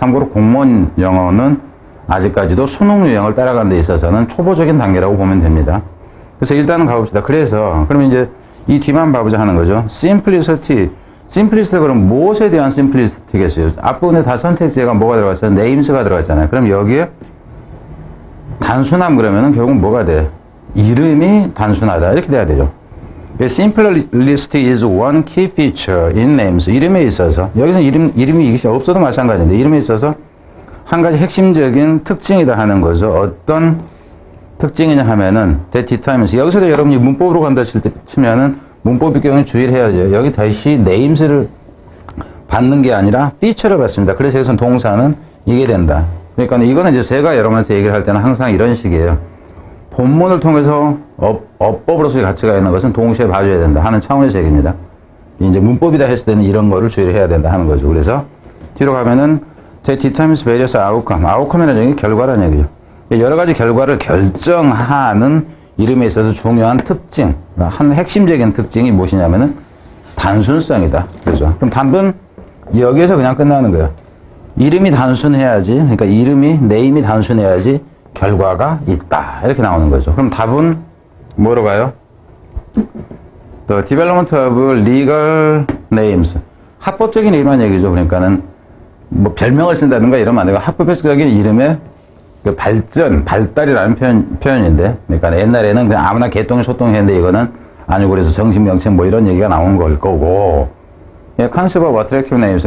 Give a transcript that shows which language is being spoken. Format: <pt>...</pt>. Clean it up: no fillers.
<ko>참고로 공무원 영어는 아직까지도 수능 유형을 따라가는 데 있어서는 초보적인 단계라고 보면 됩니다. 그래서 일단은 가봅시다. 그러면 이제 이 뒤만 봐보자 하는 거죠. simplicity. 그럼 무엇에 대한 simplicity겠어요? 앞부분에 다 선택지가 뭐가 들어갔어요? names가 들어갔잖아요. 그럼 여기에 단순함 그러면은 결국 뭐가 돼? 이름이 단순하다. 이렇게 돼야 되죠.</ko> <en>Simplicity is one key feature in names.</en> <ko>이름에 있어서, 여기서 이름이 없어도 마찬가지인데, 이름에 있어서 한 가지 핵심적인 특징이다 하는 거죠. 어떤 특징이냐 하면은, that determines. 여기서도 여러분이 문법으로 간다 치면은, 문법의 경우에 주의를 해야죠. 여기 다시 names를 받는 게 아니라 feature를 받습니다. 그래서 여기서 동사는 이게 된다. 그러니까 이거는 이제 제가 여러분한테 얘기를 할 때는 항상 이런 식이에요. 본문을 통해서 어법으로서의 가치가 있는 것은 동시에 봐줘야 된다 하는 차원에서 얘기입니다. 이제 문법이다 했을 때는 이런 거를 주의를 해야 된다 하는 거죠. 그래서 뒤로 가면은 that determines various outcome. outcome이라는 얘기 결과라는 얘기죠. 여러 가지 결과를 결정하는 이름에 있어서 중요한 특징, 한 핵심적인 특징이 무엇이냐면은 단순성이다. 그죠? 그럼 답은 여기에서 그냥 끝나는 거예요. 이름이 단순해야지, 그러니까 네임이 단순해야지 결과가 있다. 이렇게 나오는 거죠. 그럼 답은 뭐로 가요?</ko> <en>The development of legal names.</en> <ko>합법적인 이름이라는 얘기죠. 그러니까는 뭐 별명을 쓴다든가 이러면 안 되고 합법적인 이름의 발달이라는 표현인데, 그러니까 옛날에는 그냥 아무나 개똥이 소똥이 했는데 이거는 아니고 그래서 정신명칭 뭐 이런 얘기가 나온 걸 거고, concept of attractive names.</ko>